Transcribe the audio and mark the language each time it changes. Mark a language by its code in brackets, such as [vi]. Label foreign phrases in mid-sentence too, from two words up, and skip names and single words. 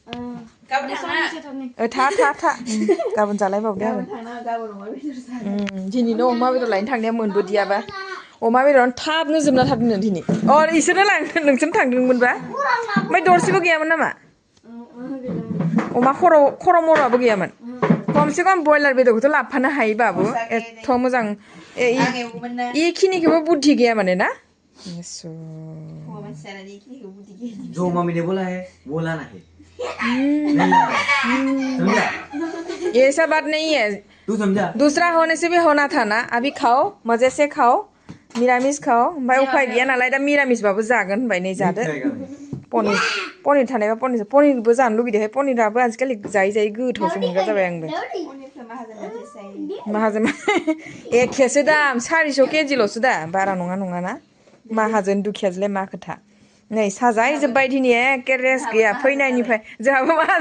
[brx] था गाबोन जालायबावदो आरो दिनैनो अमा बेदर लायनो थांनाया मोनबोदियाबा अमा बेदरानो थाबनो जोबना थादोंनो दिनै इसोरनो लांदों नोंसोरनो थांदोंमोनबा ओमफ्राय दरसेबो गैयामोन नामा अमा खर' मर'आबो गैयामोन खमसे खम ब्रयलार बेदरखौथ' लाबोफानो हायो बाबु एथ' मोजां इखिनिखौबो बुद्धि गैया माने ना [hi] जो मम्मी ने बोला है वो लाना है ऐसा बात नहीं है तू समझा दूसरा होने से भी होना था ना अभी खाओ मजे से खाओ मिरामिस खाओ [brx] ओमफ्राय उफाय गैया नालाय दा मिरामिसबाबो जागोन होनबाय नै जादो पनिर थानायबा पनिरबो जानो लुगैदोंहाय पनिराबो आजिखालि जायै गोथावसो मोनग्रा जाबाय आंबो माहाजोन एखेसो दाम 400 केजिल'सो दा बारा नङाना माहाजोन दुखियाजोलाय मा खोथा नै साजायजोब्बाय दिनै एखे रेस्ट गैया फैनायनिफ्राय जोंहाबो